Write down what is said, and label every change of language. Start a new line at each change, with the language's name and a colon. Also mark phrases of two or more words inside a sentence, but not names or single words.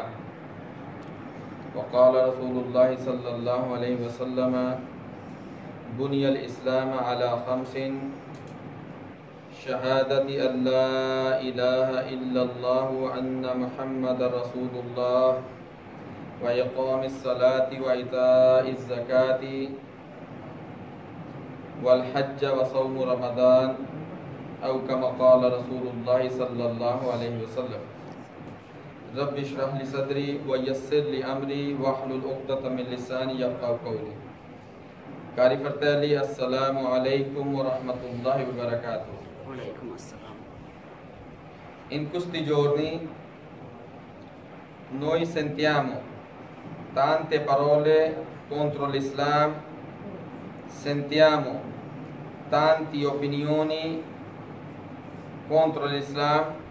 Arabic: وقال رسول الله صلى الله عليه وسلم بني الإسلام على خمس شهادة أن لا إله إلا الله وأن محمد رسول الله وإقام الصلاة وإيتاء الزكاة والحج وصوم رمضان أو كما قال رسول الله صلى الله عليه وسلم رب اشرح لي صدري ويسر لي أمري واحلل عقدة من لساني يفقهوا قولي.
Italian: Cari fratelli,
Arabic: السلام عليكم ورحمة الله وبركاته.
Italian: In questi giorni noi sentiamo tante parole contro l'Islam, sentiamo tante opinioni contro l'Islam.